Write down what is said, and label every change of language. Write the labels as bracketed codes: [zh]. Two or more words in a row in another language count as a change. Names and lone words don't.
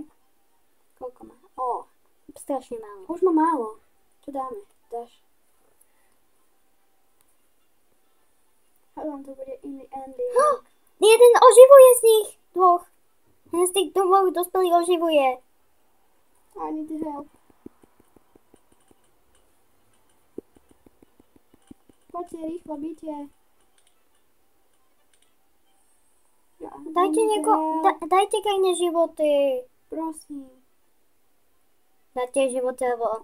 [sk] Koľko má? strašne málo. Už má málo. Čo dáme? Dáš? Hádam, to bude iný ending. Jeden oživuje z nich dvoch. Jeden z tých dvoch dospelých oživuje. [en] I need help. [sk] Poďte, rýchlo, byte. Ja, Dajte Kenia životy. Prosím. Dajte životy, lebo